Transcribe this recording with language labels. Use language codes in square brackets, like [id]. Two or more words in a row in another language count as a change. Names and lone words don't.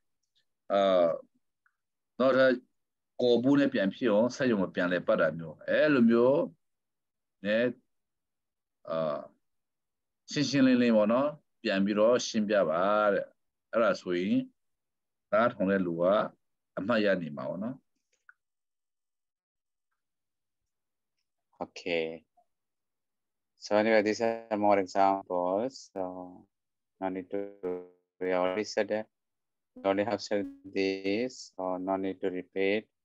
[my] နောက်ထပ်ကိုဘူးနဲ့ပြန်ဖြစ်အောင်ဆက်ရုံမပြန်လဲပတ်တာမျိုးလိုမျိုးနဲ့ရှင်းလင်းလင်းပေါ့နော်ပြန်ပြီးတော့ရှင်းပြပါတဲ့အဲ့ဒါဆိုရင်သားထောင်တဲ့လူကအမှတ်ရနေမှာပေါ့နော် [en] Okay. So anyway, these are more examples. So no need to, we already said that. We already have said this, so no need to repeat.